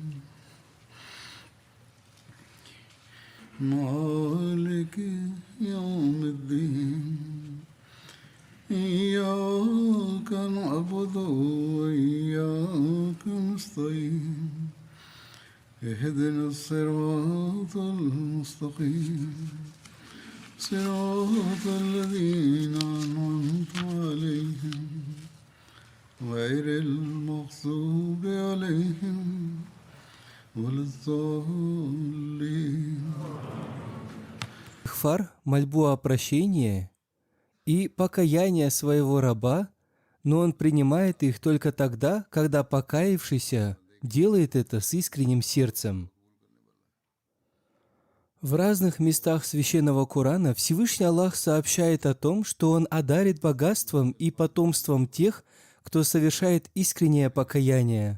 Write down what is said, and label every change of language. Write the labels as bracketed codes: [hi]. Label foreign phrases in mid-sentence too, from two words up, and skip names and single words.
[ar] مالك يوم الدين إياك نعبد وإياك نستعين اهدنا الصراط المستقيم صراط الذين أنعمت عليهم غير المغضوب عليهم ولا الضالين. [ru] Истихфар, мольбу о прощении и покаяние своего раба, но он принимает их только тогда, когда покаявшийся делает это с искренним сердцем. В разных местах Священного Корана Всевышний Аллах сообщает о том, что Он одарит богатством и потомством тех, кто совершает искреннее покаяние.